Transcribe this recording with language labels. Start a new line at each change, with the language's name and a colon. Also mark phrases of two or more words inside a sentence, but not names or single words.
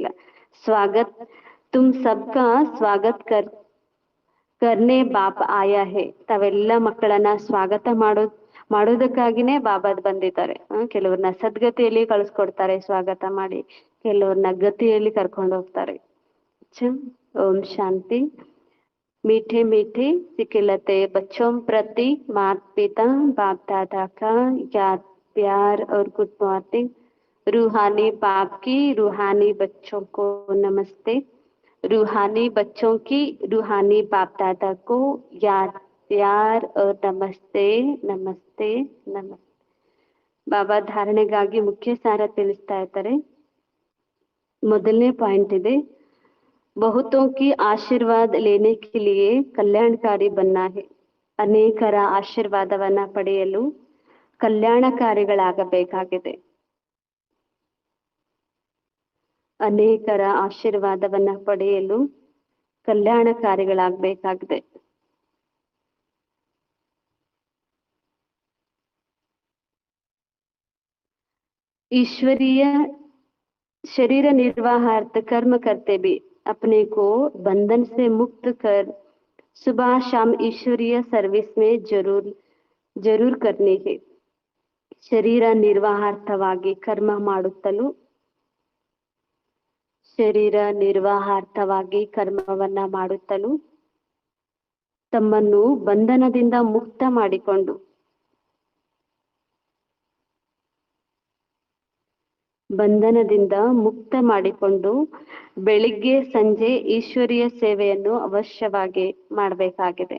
Hindi: स्वागत तुम सबका स्वागत करने बाप आया है.
Kannada: ತಾವೆಲ್ಲ ಮಕ್ಕಳನ್ನ ಸ್ವಾಗತ ಮಾಡೋದಕ್ಕಾಗಿನೇ ಬಾಬಾದ್ ಬಂದಿದ್ದಾರೆ. ಕೆಲವ್ರನ್ನ ಸದ್ಗತಿಯಲ್ಲಿ ಕಳಿಸ್ಕೊಡ್ತಾರೆ ಸ್ವಾಗತ ಮಾಡಿ, ಕೆಲವ್ರನ್ನ ಗತಿಯಲ್ಲಿ ಕರ್ಕೊಂಡು ಹೋಗ್ತಾರೆ.
Hindi: ॐ शांति. मीठे मीठे सिखिलते बच्चों प्रति माता पिता बाप दादा का याद प्यार और
English: good morning.
Hindi: रूहानी बाप की रूहानी बच्चों को नमस्ते. रूहानी बच्चों की रूहानी बाप दादा को याद प्यार और नमस्ते नमस्ते नमस्ते.
Kannada: ಬಾಬಾ ಧಾರಣೆಗಾಗಿ ಮುಖ್ಯ ಸಾರ ತಿಳಿಸ್ತಾ ಇರ್ತಾರೆ. ಮೊದಲನೇ ಪಾಯಿಂಟ್ ಇದೆ,
Hindi: बहुतों की आशीर्वाद लेने के लिए कल्याणकारी बनना है.
Kannada: ಅನೇಕರ ಆಶೀರ್ವಾದವನ್ನ ಪಡೆಯಲು ಕಲ್ಯಾಣಕಾರಿಗಳಾಗಬೇಕಾಗಿದೆ. ಅನೇಕರ ಆಶೀರ್ವಾದವನ್ನ ಪಡೆಯಲು ಕಲ್ಯಾಣಕಾರಿಗಳಾಗಬೇಕಾಗಿದೆ.
Hindi: ईश्वरीय शरीर निर्वाहार्थ कर्म करते भी अपने को बंधन से मुक्त कर सुबह शाम ईश्वरीय सर्विस में जरूर करनी है.
Kannada: ಶರೀರ ನಿರ್ವಾಹಾರ್ಥವಾಗಿ ಕರ್ಮ ಮಾಡುತ್ತಲೂ ಕರ್ಮವನ್ನ ಮಾಡುತ್ತಲೂ ತಮ್ಮನ್ನು ಬಂಧನದಿಂದ ಮುಕ್ತ ಮಾಡಿಕೊಂಡು ಬೆಳಿಗ್ಗೆ ಸಂಜೆ ಈಶ್ವರೀಯ ಸೇವೆಯನ್ನು ಅವಶ್ಯವಾಗಿ ಮಾಡಬೇಕಾಗಿದೆ.